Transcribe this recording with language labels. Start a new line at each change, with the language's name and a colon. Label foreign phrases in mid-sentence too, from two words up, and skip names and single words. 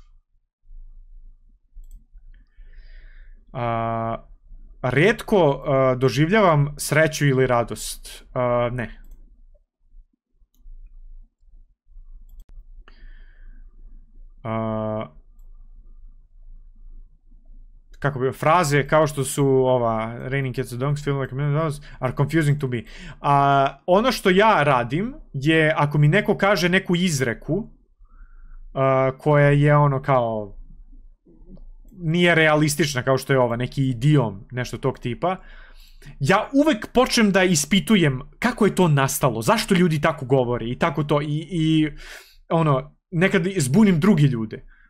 Serbian: Rijetko doživljavam sreću ili radost. Ne. kako bi, fraze kao što su ova
English: Raining Cats and Dogs, feel like a million dollars are confusing to me.
Serbian: Ono što ja radim je, ako mi neko kaže neku izreku koja je ono kao nije realistična kao što je ova, neki idiom, nešto tog tipa, ja uvek počnem da ispitujem kako je to nastalo, zašto ljudi tako govore i tako to, i ono, nekad zbunim drugi ljude.